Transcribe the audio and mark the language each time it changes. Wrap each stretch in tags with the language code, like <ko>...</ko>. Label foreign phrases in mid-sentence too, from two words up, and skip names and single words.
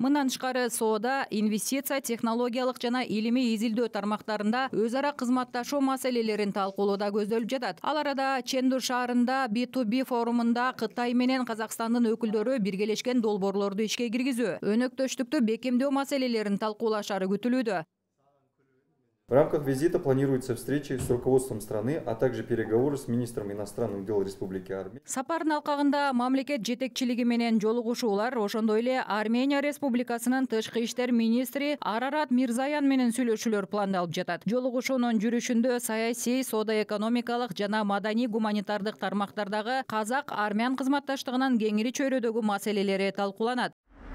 <ky>Мындан тышкары соода, инвестиция, технологиялык жана илимий изилдөө тармактарында өз ара кызматташуу маселелерин талкуулоодо көздөлүп жатат. Ал арада Ченду шаарында B2B форумунда Кытай менен Казакстандын өкүлдөрү биргелешкен долбоорлорду ишке киргизүү, өнөктөштүктү бекемдөө маселелерин талкуулашары күтүлүүдө.</ky> <ru>В рамках визита планируются встречи с руководством страны, а также переговоры с министром иностранных дел Республики Армения.</ru> <ky>Сапардын алкагында мамлекет жетекчилиги менен жолугушуулар, ошондой эле Армения Республикасынын тышкы иштер министри Арарат Мирзаян менен сүйлөшүүлөр пландалып жатат. Жолугушуунун жүрүшүндө саясий, соода-экономикалык жана маданий-гуманитардык тармактардагы казак-армян кызматташтыгынын кеңири чөйрөдөгү маселелери талкууланат.</ky>